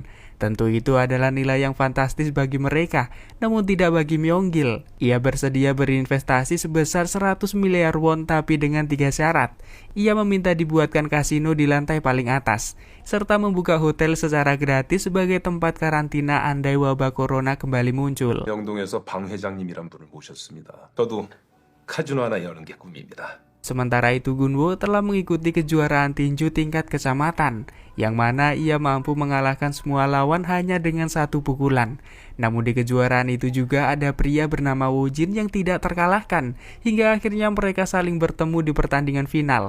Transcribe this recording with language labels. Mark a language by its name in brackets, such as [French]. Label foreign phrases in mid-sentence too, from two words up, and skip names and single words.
[Indonesian] Tentu itu adalah nilai yang fantastis bagi mereka, namun tidak bagi Myung-gil. Ia bersedia berinvestasi sebesar 100 miliar won tapi dengan 3 syarat. Ia meminta dibuatkan kasino di lantai paling atas, serta membuka hotel secara gratis sebagai tempat karantina andai wabah corona kembali muncul. [Korean] 명동에서 방 회장님이란 분을 모셨습니다. 저도 카지노 하나 여는 게 꿈입니다. [Indonesian] Sementara itu Gunwo telah mengikuti kejuaraan tinju tingkat kecamatan, yang mana ia mampu mengalahkan semua lawan hanya dengan 1 pukulan. Namun di kejuaraan itu juga ada pria bernama Woo-jin yang tidak terkalahkan, hingga akhirnya mereka saling bertemu di pertandingan final.